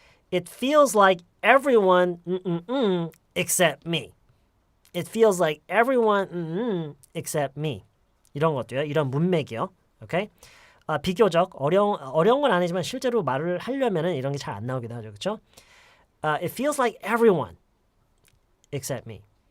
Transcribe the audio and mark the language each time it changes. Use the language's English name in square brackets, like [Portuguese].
[English] It feels like everyone except me. It feels like everyone except me. [Korean] 이런 것도요. 이런 문맥이요. 오케이? 비교적 어려운 건 아니지만 실제로 말을 하려면은 이런 게 잘 안 나오기도 하죠. 그렇죠? [English] It feels like everyone except me.